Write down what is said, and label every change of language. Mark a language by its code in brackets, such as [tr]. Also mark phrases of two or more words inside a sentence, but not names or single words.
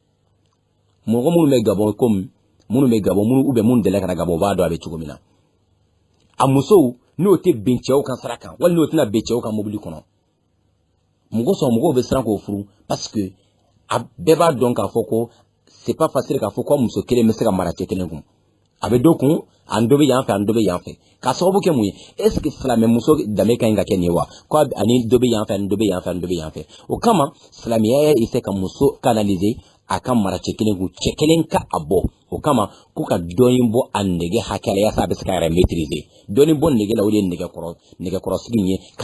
[bm] mɔgɔ minnu bɛ Gabon comme minnu bɛ Gabon minnu deli ka na Gabon u b'a dɔn a bɛ cogo min na a musow n'o tɛ bɛn cɛw ka sira kan wali n'o tɛna bɛn cɛw ka mobili kɔnɔ mɔgɔw bɛ siran k'o furu parce que a bɛɛ b'a dɔn k'a fɔ ko [fr] c'est pas facile [bm] k'a fɔ ko muso kelen bɛ se ka mara cɛ kelen kun a bɛ dɔ kun an dɔ bɛ yan fɛ an dɔ bɛ yan fɛ k'a sababu kɛ mun ye [fr] est ce que [bm] silamɛmuso danbe ka ɲi ka kɛ nin ye wa ko ani dɔ bɛ yan fɛ ani dɔ bɛ yan fɛ ani dɔ bɛ yan fɛ o kama silamɛya y'a essayer ka muso canaliser a ka mara cɛ kelen kun cɛ kelen ka a bɔ o kama ko ka dɔɔnin bɔ a nege hakɛ la yasa a bɛ se ka yɛrɛ maîtriser dɔɔnin bɔ nege la o de ye nɛgɛkɔrɔsigi ye ka